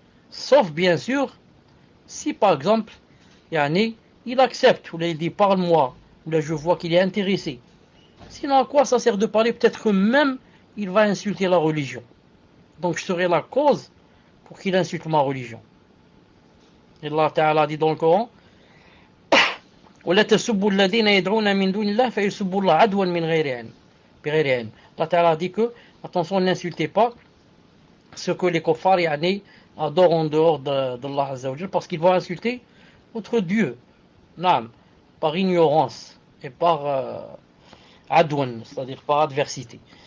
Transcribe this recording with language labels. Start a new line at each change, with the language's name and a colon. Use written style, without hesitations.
French: Sauf, bien sûr, si par exemple, il accepte, ou là il dit parle-moi, ou là je vois qu'il est intéressé. Sinon, à quoi ça sert de parler? Peut-être que même il va insulter la religion. Donc je serai la cause pour qu'il insulte ma religion. Et Allah Ta'ala dit dans le Coran,
Arabic: وَلَا تَسُبُّوا الَّذِينَ يَدْعُونَ مِن دُونِ اللَّهِ فَيُسُبُّوا اللَّهَ عَدْوًا مِنْ غَيْرِ عِلْمٍ.
French: Allah Ta'ala dit que, attention, n'insultez pas ce que les kuffars adorent en dehors d'Allah Azza wa Jal, parce qu'ils vont insulter notre Dieu, par ignorance et par adwan, c'est-à-dire par adversité.